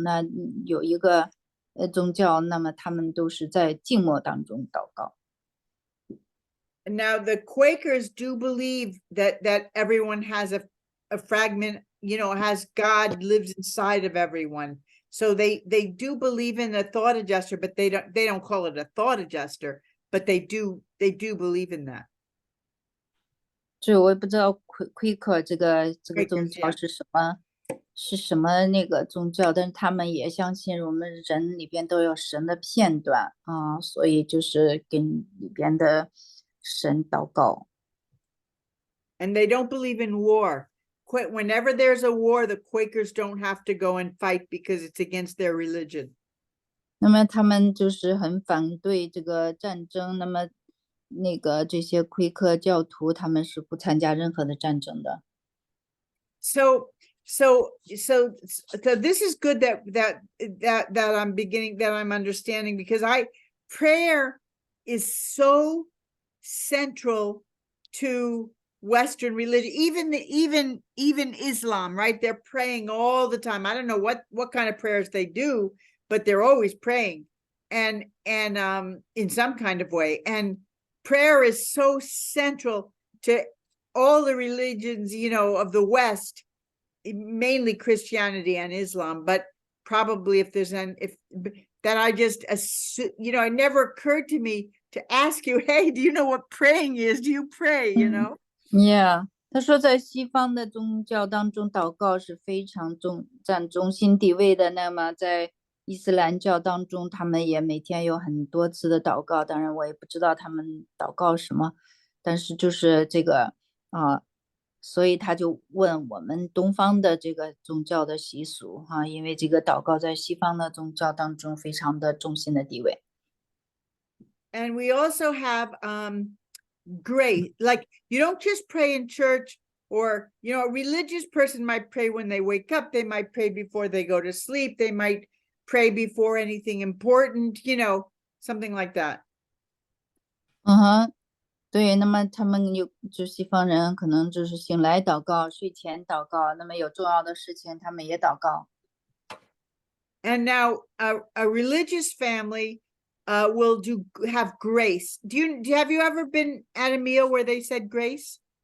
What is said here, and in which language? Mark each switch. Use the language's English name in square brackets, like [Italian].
[Chinese] 那有一个宗教，那么他们都是在静默当中祷告。 [English] Now the Quakers do believe that everyone has a fragment, has God lives inside of everyone. So they do believe in a thought adjuster, but they don't call it a thought adjuster, but they do believe in that. [Chinese] 这我也不知道Quaker这个宗教是什么那个宗教，但是他们也相信我们人里边都有神的片段啊，所以就是跟里边的神祷告。 [English] And they don't believe in war. Whenever there's a war, the Quakers don't have to go and fight because it's against their religion. [Chinese] 那么他们就是很反对这个战争。那么那个这些奎克教徒他们是不参加任何的战争的。 [English] So this is good that I'm understanding, because prayer is so central to Western religion, even Islam, right? They're praying all the time. I don't know what kind of prayers they do, but they're always praying and in some kind of way. And prayer is so central to all the religions, of the West, mainly Christianity and Islam, but probably if that I just, it never occurred to me to ask you, hey, do you know what praying is? Do you pray, [Chinese] Yeah, 他说在西方的宗教当中，祷告是非常占中心地位的。那么在伊斯兰教当中，他们也每天有很多次的祷告。当然，我也不知道他们祷告什么，但是就是这个所以他就问我们东方的这个宗教的习俗因为这个祷告在西方的宗教当中非常的中心的地位。 [English] And we also have grace, like you don't just pray in church or, you know, a religious person might pray when they wake up. They might pray before they go to sleep. They might pray before anything important, you know, something like that. [Chinese] 嗯哼，对，那么他们就西方人可能就是醒来祷告，睡前祷告，那么有重要的事情他们也祷告。 [English] And now a religious family will have grace. Have you ever been at a meal where they said grace?